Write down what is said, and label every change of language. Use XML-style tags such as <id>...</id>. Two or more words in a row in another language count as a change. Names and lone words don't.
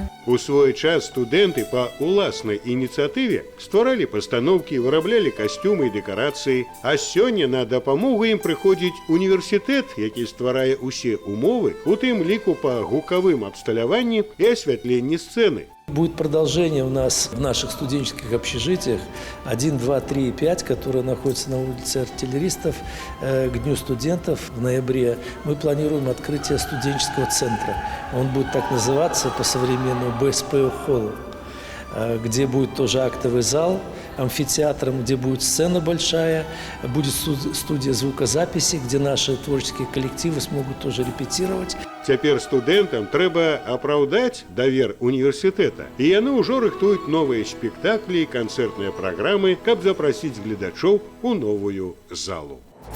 <be>У свой час студэнты па ўласнай ініцыятыве стваралі пастаноўкі, выраблялі касцюмы і дэкарацыі, а сёння на дапамогу ім прыходзіць універсітэт, які стварае ўсе умовы, у тым ліку па гукавым абсталяванні і асвятленні сцэны.</be> <ru>Будет продолжение у нас в наших студенческих общежитиях 1, 2, 3 и 5, которые находятся на улице Артиллеристов. К Дню студентов в ноябре мы планируем открытие студенческого центра. Он будет так называться по-современному БСП Холл, где будет тоже актовый зал, амфитеатром, где будет сцена большая, будет студия звукозаписи, где наши творческие коллективы смогут тоже репетировать.</ru> <be>Цяпер студэнтам трэба апраўдаць давер універсітэта, і яны ўжо рыхтуюць новыя спектаклі і канцэртныя праграмы, каб запрасіць гледачоў у новую залу.</be>